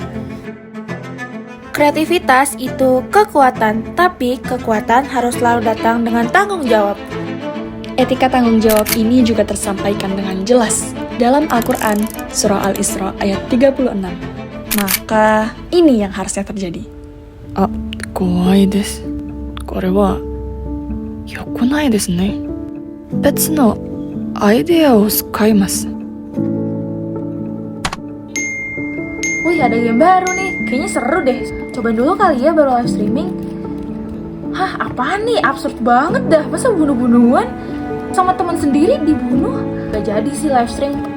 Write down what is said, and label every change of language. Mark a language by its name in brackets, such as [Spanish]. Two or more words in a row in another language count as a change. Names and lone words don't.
[Indonesian] Kreativitas itu kekuatan, tapi kekuatan harus selalu datang dengan tanggung jawab. Etika tanggung jawab ini juga tersampaikan dengan jelas dalam Al-Quran, Surah Al-Isra ayat 36. Maka ini yang harusnya terjadi. [Japanese] Kowai desu. Kore wa yokonai desu ne. Betsu no idea o sukaimasu. [Indonesian] Wih, ada game baru nih. Kayaknya seru deh. Cobain dulu kali ya baru [English] live streaming. [Indonesian] Hah, apaan nih? Absurd banget dah. Masa bunuh-bunuhan? Sama teman sendiri dibunuh? Gak jadi sih [English] live stream.